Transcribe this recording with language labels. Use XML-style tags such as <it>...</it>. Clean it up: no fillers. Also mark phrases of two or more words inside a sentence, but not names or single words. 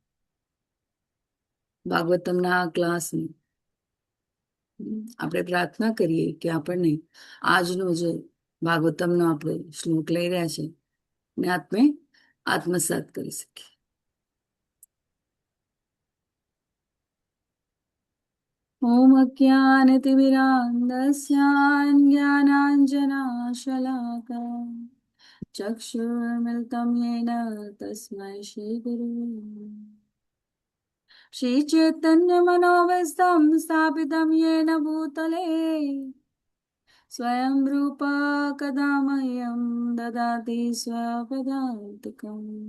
<gu>ભાગવતમના ક્લાસની આપણે પ્રાર્થના કરીએ કે આપણને આજનો જે ભાગવતમનો આપણે શ્લોક લઈ રહ્યા છે ને આપણે આત્મસાત કરી શકીએ.</gu> <sa>ઓમ અજ્ઞાનતિમિરાન્ધસ્ય જ્ઞાનાંજનાશલાકયા ચક્ષુર્મિલિतं येन તસ્मै श्रीचैतन्यमनोभीष्टं स्थापितं येन भूतले स्वयं रूप कदा मह्यं ददाति स्वपदान्तिकम्</sa>